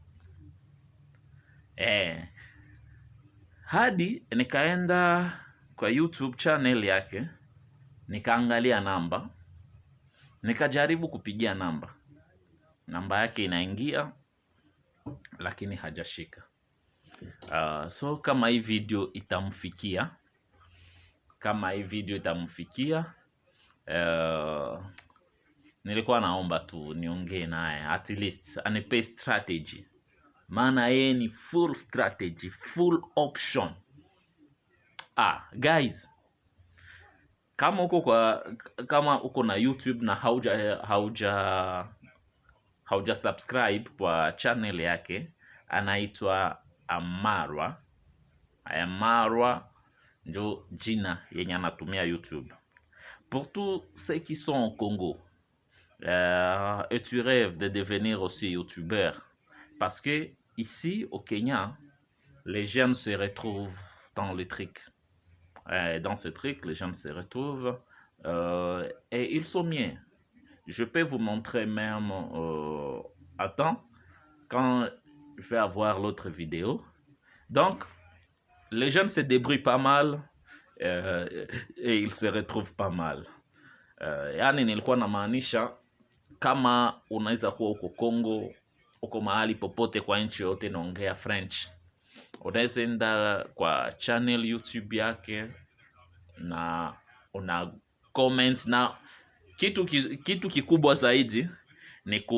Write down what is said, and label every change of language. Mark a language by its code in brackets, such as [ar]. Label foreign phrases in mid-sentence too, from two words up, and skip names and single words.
[sw] Hadi nikaenda kwa YouTube channel yake, nikaangalia namba, nikajaribu kupigia namba yake inaingia, lakini hajashika. So kama hii video itamfikia, nilikuwa naomba tu niongee naye, [en] at least [sw] anipe strategy, maana yeye ni [en] full strategy, full option. [sw] Guys, kama uko na YouTube na hauja subscribe kwa channel yake, anaitwa Amarwa ndio jina yenye anatumia YouTube. [fr] Pour tous ceux qui sont au Congo et tu rêves de devenir aussi youtubeur, parce que ici au Kenya, les jeunes se retrouvent dans le truc. Dans ce truc, les jeunes se retrouvent et ils sont mieux. Je peux vous montrer même, attends, quand je vais avoir l'autre vidéo. Donc, les jeunes se débrouillent pas mal et ils se retrouvent pas mal. [sw] Yani nilikuwa namaanisha, kama unaweza kuwa uko Kongo, uko mahali popote kwa nchi yote naongea French, unaweza enda kwa channel YouTube yake na una comment, na kitu kikubwa zaidi ni